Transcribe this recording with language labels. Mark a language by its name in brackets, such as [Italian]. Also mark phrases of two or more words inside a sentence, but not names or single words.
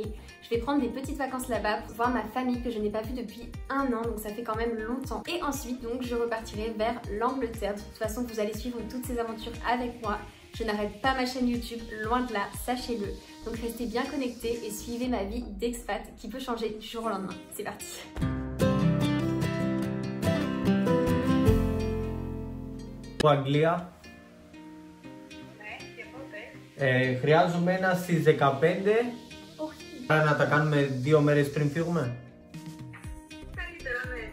[French] Je vais prendre des petites vacances là-bas pour voir ma famille que je n'ai pas vue depuis 1 an, donc ça fait quand même longtemps. Et ensuite, donc, je repartirai vers l'Angleterre. De toute façon, vous allez suivre toutes ces aventures avec moi. Je n'arrête pas ma chaîne YouTube, loin de là, sachez-le. Donc restez bien connectés et suivez ma vie d'expat qui peut changer du jour au lendemain. C'est parti! [Greek] Αγγλία. Ναι, και πότε? Χρειάζομαι ένα στις 15. Όχι. Άρα να τα κάνουμε 2 μέρες πριν φύγουμε. Καλύτερα, ναι.